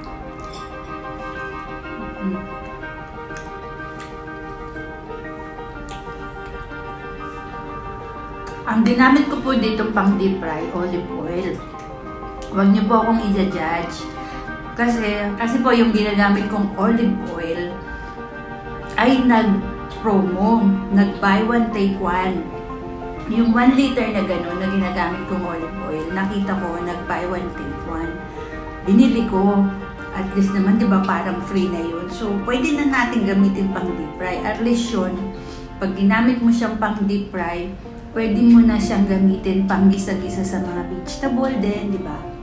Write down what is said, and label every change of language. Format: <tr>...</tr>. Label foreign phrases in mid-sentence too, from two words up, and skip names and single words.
<tl>Ang ginamit ko po dito pang</tl> <en>deep fry, olive oil.</en> <tl>Huwag niyo po akong i-judge. Kasi po yung ginagamit kong</tl> <en>olive oil</en> <tl>ay nag-promo, nag-</tl> <en>buy one take one.</en> <tl>Yung 1 liter na gano'n na ginagamit kong</tl> <en>olive oil,</en> <tl>nakita ko nag-</tl> <en>buy one take one.</en> <tl>Binili ko.</tl> <en>At least</en> <tl>naman, di ba, parang free na yun. So, pwede na natin gamitin pang</tl> <en>deep fry. At least</en> <tl>yun, pag ginamit mo siyang pang</tl> <en>deep fry,</en> <tl>pwede mo na siyang gamitin pang gisa-gisa sa mga vegetable din, di ba?</tl>